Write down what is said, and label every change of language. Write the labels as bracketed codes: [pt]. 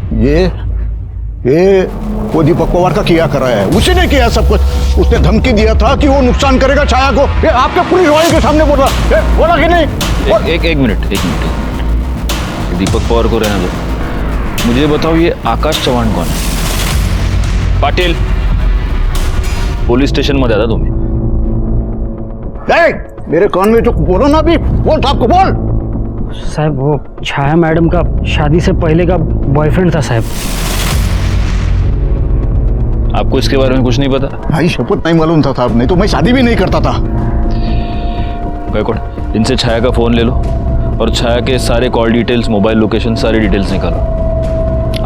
[hi] ये वो दीपक पवार का किया कराया है, उसी ने किया सब कुछ। उसने धमकी दिया था कि वो नुकसान करेगा छाया को। ये आपके पुलिस वाले के सामने बोला कि नहीं? एक मिनट। दीपक पवार को रहने दो, मुझे बताओ ये आकाश चौहान कौन है? [mr] पाटिल, पुलिस स्टेशन मध्ये आता तुम्ही। [hi] मेरे कान में जो बोलो ना, अभी बोल साहब को बोल। साहब वो छाया मैडम का शादी से पहले का बॉयफ्रेंड था साहब। आपको इसके बारे में कुछ नहीं पता? भाई शपथ नहीं मालूम था साहब, नहीं तो मैं शादी भी नहीं करता था। गायकवाड़, इनसे छाया का फोन ले लो और छाया के सारे कॉल डिटेल्स, मोबाइल लोकेशन, सारी डिटेल्स निकालो।